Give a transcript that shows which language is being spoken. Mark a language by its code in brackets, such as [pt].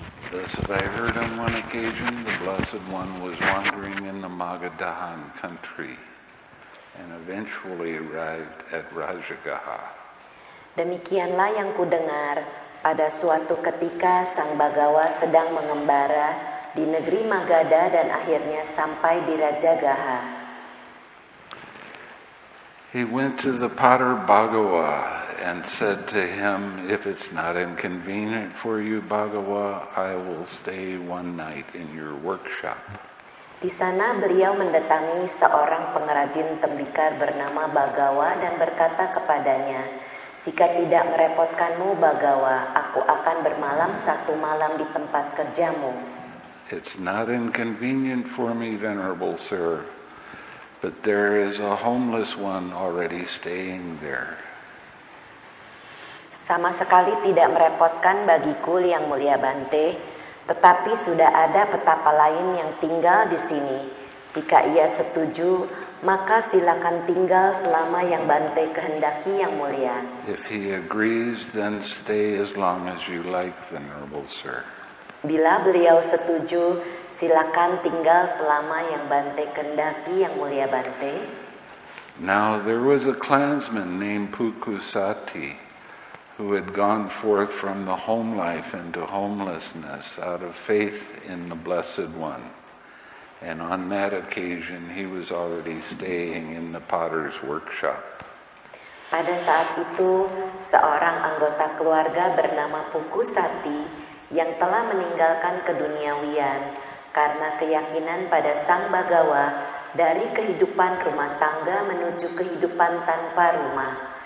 [en] Thus I heard on one occasion the Blessed One was wandering in the Magadhan country and eventually arrived at Rajagaha. [id] Demikianlah yang kudengar, pada suatu ketika Sang Bagawa sedang mengembara di negeri Magadha dan akhirnya sampai di Rajagaha. [en] He went to the potter Bhagawa and said to him, "If it's not inconvenient for you, Bhagawa, I will stay one night in your workshop." [id] Di sana beliau mendatangi seorang pengrajin tembikar bernama Bagawa dan berkata kepadanya, "Jika tidak merepotkanmu, Bagawa, aku akan bermalam 1 malam di tempat kerjamu." [en] It's not inconvenient for me, Venerable Sir, but there is a homeless one already staying there. [id] Sama sekali tidak merepotkan bagiku, Yang Mulia Bante, tetapi sudah ada petapa lain yang tinggal di sini. Jika ia setuju, maka silakan tinggal selama yang Bante kehendaki, Yang Mulia. [en] If he agrees, then stay as long as you like, Venerable Sir. [id] Bila beliau setuju, silakan tinggal selama yang Bante kehendaki, Yang Mulia Bante. [en] Now there was a clansman named Pukusati who had gone forth from the home life into homelessness out of faith in the Blessed One. And on that occasion he was already staying in the potter's workshop. [id] Pada saat itu, seorang anggota keluarga bernama Pukusati yang telah meninggalkan keduniawian karena keyakinan pada Sang Bagawa dari kehidupan rumah tangga menuju kehidupan tanpa rumah.